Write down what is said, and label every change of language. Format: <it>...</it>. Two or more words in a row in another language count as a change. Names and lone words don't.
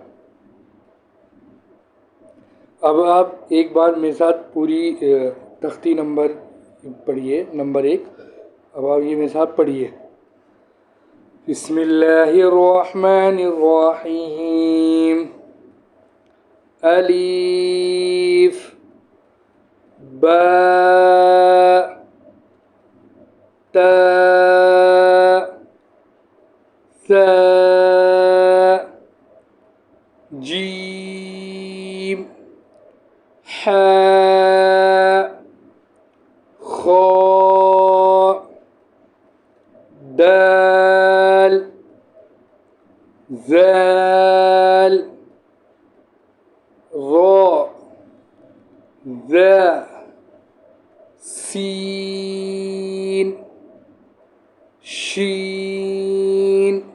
<ur>اب آپ ایک بار میرے ساتھ پوری تختی نمبر پڑھیے، نمبر 1. اب آپ یہ میرے ساتھ پڑھیے.</ur> <ar>بسم اللہ الرحمن الرحیم. الف، با، تا، ثا، جیم، حاء، خاء، دال، ذال، را، ذا، سین، شین،</ar>